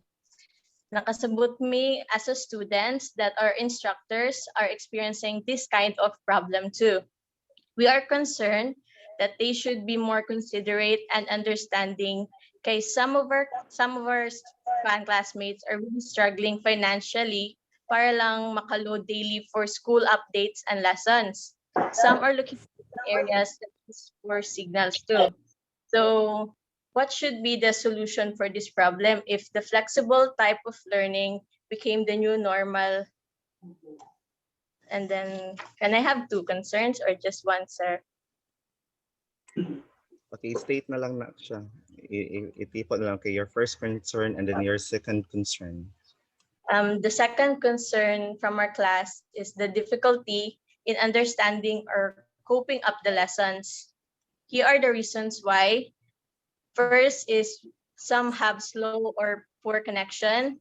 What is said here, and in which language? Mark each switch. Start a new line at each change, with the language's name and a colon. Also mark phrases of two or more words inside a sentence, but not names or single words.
English: Nakasabot me as a students that our instructors are experiencing this kind of problem too. We are concerned that they should be more considerate and understanding case some of our fan classmates are really struggling financially
Cebuano: para lang makaload
English: daily for school updates and lessons. Some are looking for areas that is poor signals too. So what should be the solution for this problem if the flexible type of learning became the new normal? And then, can I have two concerns or just one, sir?
Cebuano: Okay, state na lang na siya. Itipon na lang kay
English: your first concern and then your second concern. The second concern from our class is the difficulty in understanding or coping up the lessons. Here are the reasons why. First is some have slow or poor connection.